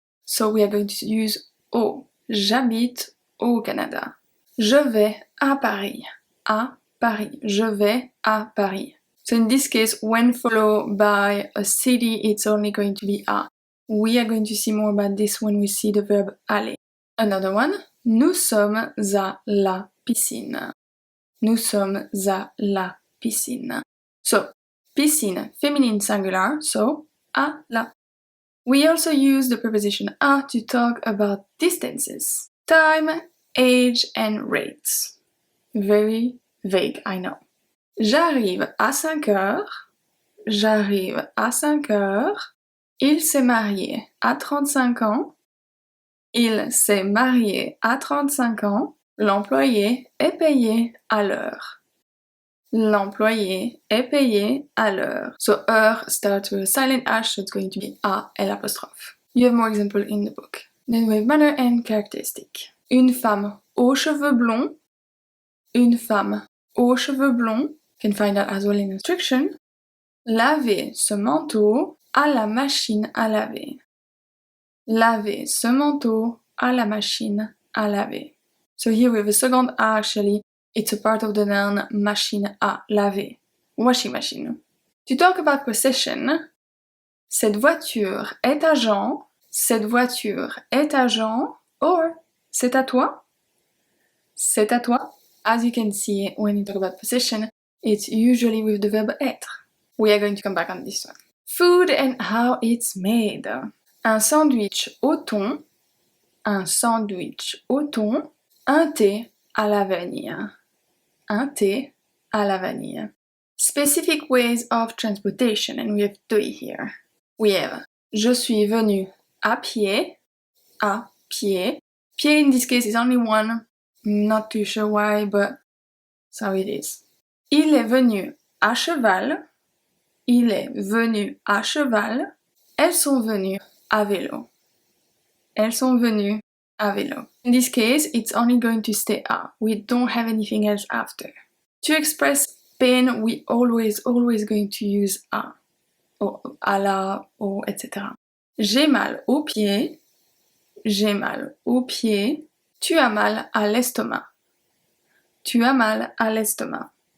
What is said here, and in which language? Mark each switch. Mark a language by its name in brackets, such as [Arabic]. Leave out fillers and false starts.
[English] So we are going to use au. [French] J'habite au Canada. Je vais à Paris. À Paris. Je vais à Paris. [English] So in this case, when followed by a city, it's only going to be à. We are going to see more about this when we see the verb aller. Another one. [French] Nous sommes à la piscine. Nous sommes à la piscine. [English] So, piscine, feminine singular, so à la. We also use the preposition à to talk about distances. Time, age, and rates. Very vague, I know. [French] J'arrive à 5 heures. J'arrive à 5 heures. Il s'est marié à 35 ans. Il s'est marié à 35 ans. L'employé est payé à l'heure. L'employé est payé à l'heure. [English] So heure starts with a silent H, so it's going to be à l'apostrophe. You have more examples in the book. Then we have manner and characteristic. [French] Une femme aux cheveux blonds. Une femme aux cheveux blonds. [English] You can find that as well in instruction. [French] Laver ce manteau à la machine à laver. Laver ce manteau à la machine à laver. [English] So here we have a second A actually. It's a part of the noun machine à laver. Washing machine. To talk about possession, [French] cette voiture est à Jean. Cette voiture est à Jean. Or, c'est à toi. C'est à toi. [English] As you can see, when you talk about possession, it's usually with the verb être. We are going to come back on this one. Food and how it's made. [French] Un sandwich au thon. Un sandwich au thon. Un thé à la vanille. Un thé à la vanille. [English] Specific ways of transportation, and we have three here. We have [French] je suis venu à pied. À pied. [English] Pied in this case is only one. Not too sure why, but that's how it is. [French] Il est venu à cheval. Il est venu à cheval. Elles sont venues à vélo. Elles sont venues à vélo. [English] In this case, it's only going to stay à. We don't have anything else after. To express pain, we always going to use à. [French] Or à la, or etc. J'ai mal au pied. J'ai mal au pied. Tu as mal à l'estomac. Tu as mal à l'estomac.